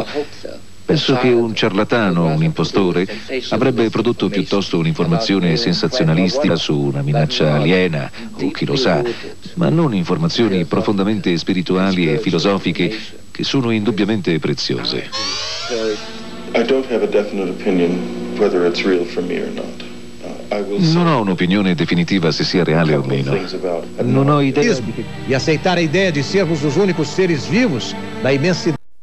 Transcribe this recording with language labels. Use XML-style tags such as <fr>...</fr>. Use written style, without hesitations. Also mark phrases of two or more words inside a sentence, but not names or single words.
<it>Penso che un ciarlatano, un impostore, avrebbe prodotto piuttosto un'informazione sensazionalistica su una minaccia aliena, o chi lo sa, ma non informazioni profondamente spirituali e filosofiche che sono indubbiamente preziose. Non ho un'opinione definitiva se sia reale o meno. Non ho idea</it> <pt>E aceitar a ideia de sermos os únicos seres vivos da imensidão.</pt>